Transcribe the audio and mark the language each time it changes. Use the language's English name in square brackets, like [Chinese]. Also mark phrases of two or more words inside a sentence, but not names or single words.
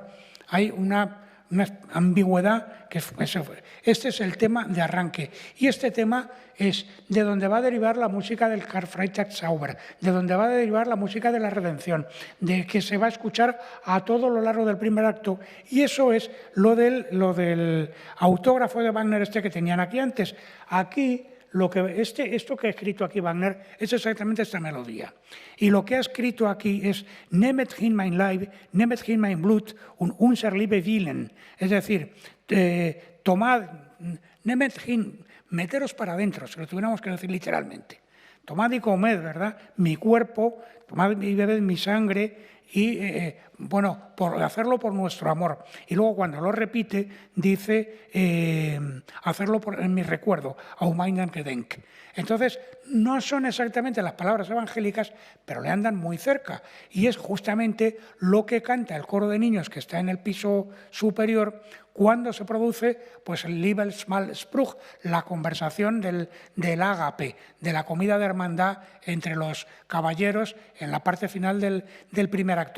[Spanish] Hay una ambigüedad que este es el tema de arranque, y este tema es de donde va a derivar la música del Karfreitagszauber, de donde va a derivar la música de la redención, de que se va a escuchar a todo lo largo del primer acto, y eso es lo del autógrafo de Wagner que tenían aquí antes. Aquí esto que ha escrito aquí Wagner es exactamente esta melodía. Y lo que ha escrito aquí es [German] Nehmet hin mein Leib, nehmet hin mein Blut und unser liebe Willen. [Spanish] Es decir, tomad, [German] nehmet hin, [Spanish] meteros para adentro, si lo tuviéramos que decir literalmente. Tomad y comed, ¿verdad? Mi cuerpo, tomad y bebed mi sangre, y por hacerlo por nuestro amor. Y luego cuando lo repite dice hacerlo en mi recuerdo, [German] au meinen Gedenk. [Spanish] Entonces no son exactamente las palabras evangélicas, pero le andan muy cerca, y es justamente lo que canta el coro de niños que está en el piso superior cuando se produce pues el Liebesmahlspruch, la conversación del ágape, de la comida de hermandad entre los caballeros en la parte final del primer acto.